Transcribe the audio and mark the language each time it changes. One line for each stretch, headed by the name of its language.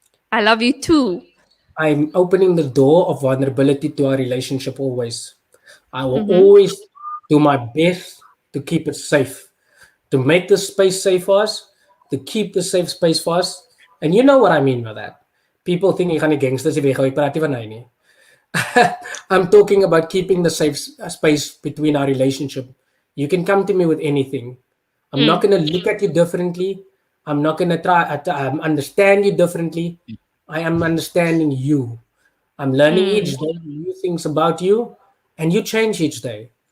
English: I love you too. I'm opening the door of vulnerability to our relationship always. I will always do my best to keep it safe, to make the space safe for us, to keep the safe space for us. And you know what I mean by that. People think
Afrikaans: jy gaan die gangsters weggooi, ek praat nie van hy nie.
English: I'm talking about keeping the safe space between our relationship. You can come to me with anything. I'm not going to look at you differently. I'm not going to try to understand you differently. I am understanding you. I'm learning each day new things about you, and you change each day.